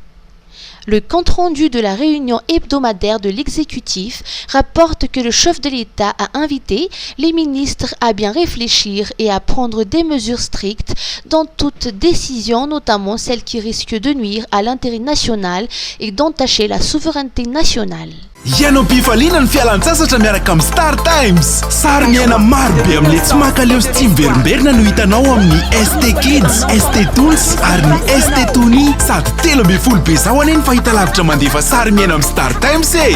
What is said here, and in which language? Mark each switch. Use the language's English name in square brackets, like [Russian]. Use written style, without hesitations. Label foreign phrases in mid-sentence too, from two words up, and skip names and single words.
[French] Le compte-rendu de la réunion hebdomadaire de l'exécutif rapporte que le chef de l'État a invité les ministres à bien réfléchir et à prendre des mesures strictes dans toute décision, notamment celles qui risquent de nuire à l'intérêt national et d'entacher la souveraineté nationale. [Malagasy] Ianao bifaliana ny fialan-tsasatra miaraka amin'ny Star Times. Sary miaina maro be amin'le tsy mankaleo sy tsy miverimberina no hitanao amin'ny ST Kids, ST Tools ary ny ST Tony. Sady 13 be zao ane ny fahita lavitra mandefa sary miaina amin'ny Star Times e.